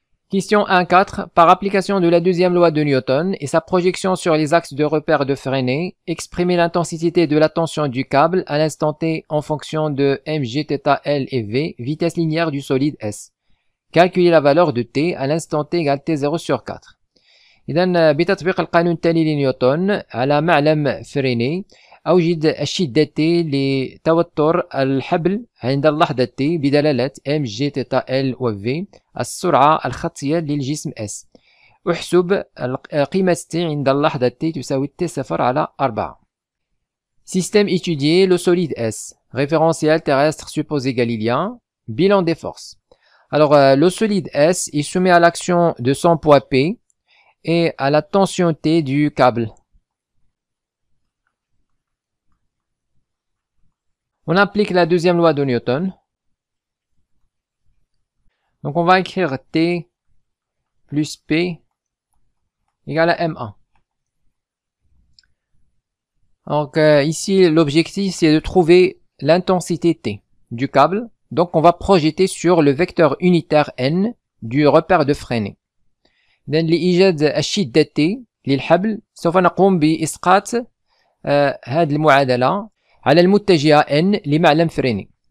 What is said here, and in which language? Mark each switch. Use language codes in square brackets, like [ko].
[fr] Question 1.4. Par application de la deuxième loi de Newton et sa projection sur les axes de repère de Freinet, exprimez l'intensité de la tension du câble à l'instant t en fonction de mg, θ, L et V, vitesse linéaire du solide S. Calculez la valeur de t à l'instant t égale t0 sur 4. [ar] إذن بتطبيق القانون التالي لنيوتن على معلم فريني أوجد الشدة T لتوتر الحبل عند اللحظة T بدلالة mg, θ, L و V السرعة الخطية للجسم S. أحسب قيمة T عند اللحظة T تساوي T0 على 4. [fr] Système étudié, le solide S. Référentiel terrestre supposé galiléen. Bilan des forces. Alors, le solide S est soumis à l'action de son poids P et à la tension T du câble. On applique la deuxième loi de Newton. Donc on va écrire T plus P égale à M1. Donc ici l'objectif c'est de trouver l'intensité T du câble. Donc on va projeter sur le vecteur unitaire N du repère de Freinet. [ar] لإيجاد الشدة T للحبل سوف نقوم بإسقاط هذه المعادلة على المتجهة N لمعلم فريني.